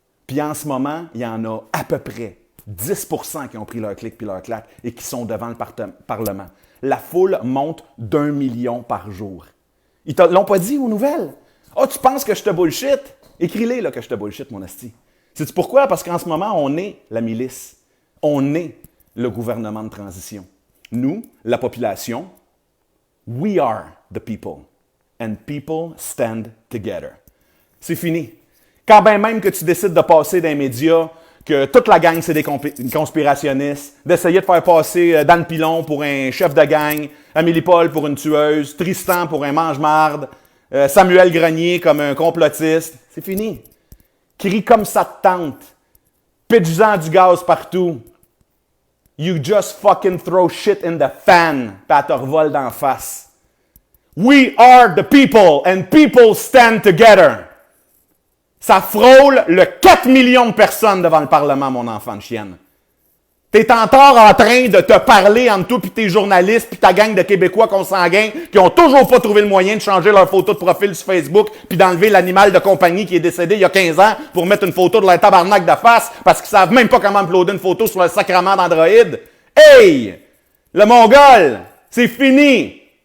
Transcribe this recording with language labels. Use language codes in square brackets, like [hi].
[fr] Puis en ce moment, il y en a à peu près 10% qui ont pris leur clic puis leur claque et qui sont devant le Parlement. La foule monte d'1 million par jour. Ils te l'ont pas dit aux nouvelles. Ah, tu penses que je te bullshit? Écris-les là, que je te bullshit, mon asti. Sais-tu pourquoi? Parce qu'en ce moment, on est la milice. On est le gouvernement de transition. Nous, la population, [en] we are the people. And people stand together. [fr] C'est fini. Quand bien même que tu décides de passer dans les médias, que toute la gang, c'est des conspirationnistes, d'essayer de faire passer Dan Pilon pour un chef de gang, Amélie Paul pour une tueuse, Tristan pour un mange-marde, Samuel Grenier comme un complotiste, c'est fini. Crie comme ça te tente. Pitch-en du gaz partout. [en] You just fucking throw shit in the fan, [fr] pis elle te revole d'en face. [en] We are the people and people stand together. [fr] Ça frôle le 4 millions de personnes devant le Parlement, mon enfant de chienne. T'es encore en train de te parler entre toi et tes journalistes puis ta gang de Québécois consanguins qui ont toujours pas trouvé le moyen de changer leur photo de profil sur Facebook puis d'enlever l'animal de compagnie qui est décédé il y a 15 ans pour mettre une photo de leur tabarnak de face parce qu'ils savent même pas comment uploader une photo sur le sacrement d'Android. Hey! Le Mongol! C'est fini!